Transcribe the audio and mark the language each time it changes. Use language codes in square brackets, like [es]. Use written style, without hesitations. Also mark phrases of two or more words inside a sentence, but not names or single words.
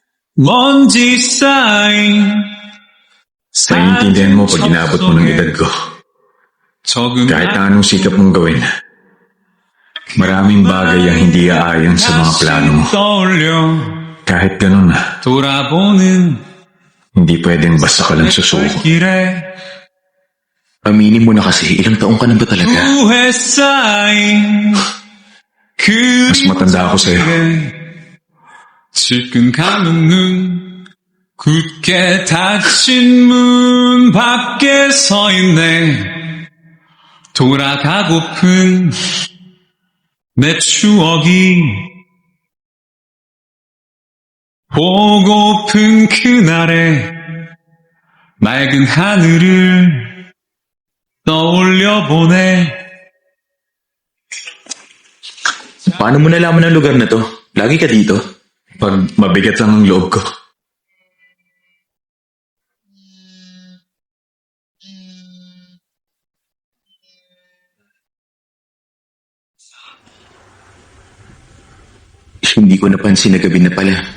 [ko] 먼지 쌓인 [tl] Naiintindihan mo pag inabot mo ng edad ko. [ko] 적은 [tl] Kahit na anong sikap mong gawin, maraming bagay ang hindi aayon sa mga plano mo. [ko] 떠올려 [tl] Kahit ganun, [ko] 돌아보는 [tl] hindi pwedeng basta ka lang susuko. [ko] 길에 [tl] Aminin mo na kasi, ilang taong ka na ba talaga? [ko] 후회 쌓인 [tl] Mas matanda ako sa'yo. [ko] 질끈 감은 눈 굳게 닫힌 문 밖에 서 있네 돌아가고픈 내 추억이 보고픈 그날의 맑은 하늘을 떠올려보네 [tl] Paano mo nalaman ang lugar na to? Lagi ka dito? Pag mabigat lang ang loob ko, Hindi ko napansin na gabi na pala.